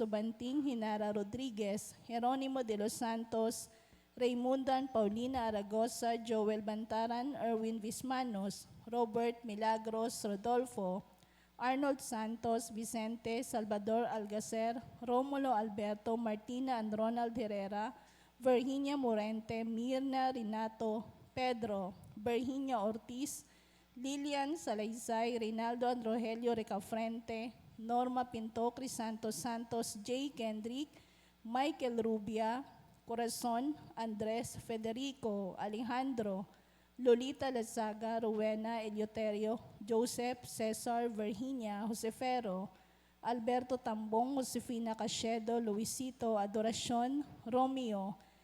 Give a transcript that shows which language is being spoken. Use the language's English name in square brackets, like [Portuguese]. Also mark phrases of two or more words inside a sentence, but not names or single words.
[Filipino] Banting, Hinara Rodriguez, Jeronimo de los Santos, Raymundan, Paulina Aragosa, Joel Bantaran, Erwin Vismanos, Robert Milagros, Rodolfo, Arnold Santos, Vicente, Salvador Algacer, Romulo Alberto, Martina and Ronald Herrera, Virginia Morente, Mirna Renato, Pedro, Virginia Ortiz, Lilian Salaysay, Reynaldo and Rogelio Recafrente, Norma Pinto, Crisanto Santos, Jay Kendrick, Michael Rubia, Corazon, Andres Federico, Alejandro, Lolita Lazaga, Rowena Eleuterio, Joseph, Cesar, Virginia, Josefero, Alberto Tambong, Josefina Cachedo, Luisito, Adoracion, Romeo,